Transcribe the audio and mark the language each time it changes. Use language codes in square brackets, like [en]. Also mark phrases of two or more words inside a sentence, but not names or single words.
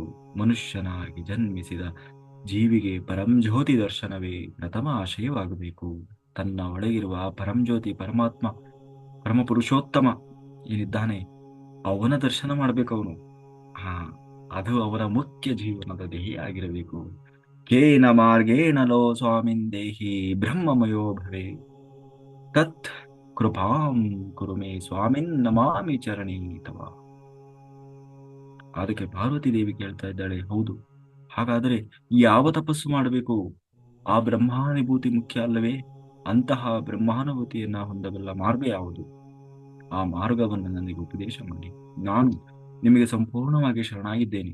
[kn] ಮನುಷ್ಯನಾಗಿ ಜನ್ಮಿಸಿದ ಜೀವಿಗೆ ಪರಂಜ್ಯೋತಿ ದರ್ಶನವೇ ಪ್ರಥಮ ಆಶಯವಾಗಬೇಕು. ತನ್ನ ಒಳಗಿರುವ ಆ ಪರಂಜ್ಯೋತಿ ಪರಮಾತ್ಮ ಪರಮ ಪುರುಷೋತ್ತಮ ಏನಿದ್ದಾನೆ, ಅವನ ದರ್ಶನ ಮಾಡ್ಬೇಕು ಅವನು. ಹಾ, ಅದು ಅವನ ಮುಖ್ಯ ಜೀವನದ ಧ್ಯೇಯ ಆಗಿರಬೇಕು. [sa] ಕೇನ ಮಾರ್ಗೇಣ ಲೋ ಸ್ವಾಮಿನ್ ದೇಹಿ ಬ್ರಹ್ಮಮಯೋ ಭವೆ ತತ್ ಕೃಪಾಂ ಕುರು ಮೇ ಸ್ವಾಮಿನ್ ನಮಾಮಿ ಚರಣಿ ತವ. [kn] ಅದಕ್ಕೆ ಪಾರ್ವತಿ ದೇವಿ ಕೇಳ್ತಾ ಇದ್ದಾಳೆ, ಹೌದು, ಹಾಗಾದರೆ ಯಾವ ತಪಸ್ಸು ಮಾಡಬೇಕು? ಆ ಬ್ರಹ್ಮಾನುಭೂತಿ ಮುಖ್ಯ ಅಲ್ಲವೇ? ಅಂತಹ ಬ್ರಹ್ಮಾನುಭೂತಿಯನ್ನ ಹೊಂದಬಲ್ಲ ಮಾರ್ಗ ಯಾವುದು? ಆ ಮಾರ್ಗವನ್ನು ನನಗೆ ಉಪದೇಶ ಮಾಡಿ. ನಾನು ನಿಮಗೆ ಸಂಪೂರ್ಣವಾಗಿ ಶರಣಾಗಿದ್ದೇನೆ.